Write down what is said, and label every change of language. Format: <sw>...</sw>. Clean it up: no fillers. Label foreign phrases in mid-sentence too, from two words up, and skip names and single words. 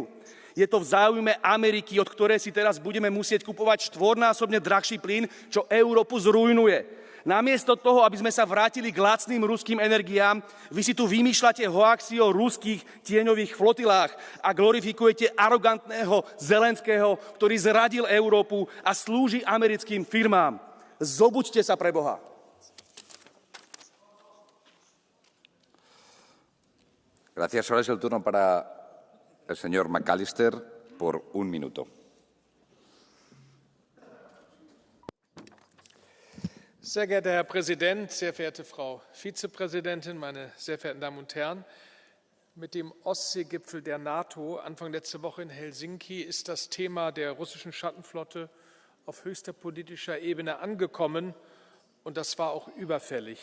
<sk>Je to v záujme Ameriky, od ktorej si teraz budeme musieť kupovať 4-násobne drahší plyn, čo Európu zrujnuje. Namiesto toho, aby sme sa vrátili k lacným ruským energiám, vy si tu vymýšľate hoaxy o ruských tieňových flotilách a glorifikujete arogantného Zelenského, ktorý zradil Európu a slúži americkým firmám. Zobuďte sa pre Boha.</sk> <es>Gracias. Ahora es el turno para el señor McAllister por 1 minuto.</es> <de>Sehr geehrter Herr Präsident, sehr verehrte Frau Vizepräsidentin, meine sehr verehrten Damen und Herren! Mit dem Ostseegipfel der NATO Anfang letzter Woche in Helsinki ist das Thema der russischen Schattenflotte auf höchster politischer Ebene angekommen, und das war auch überfällig.</de>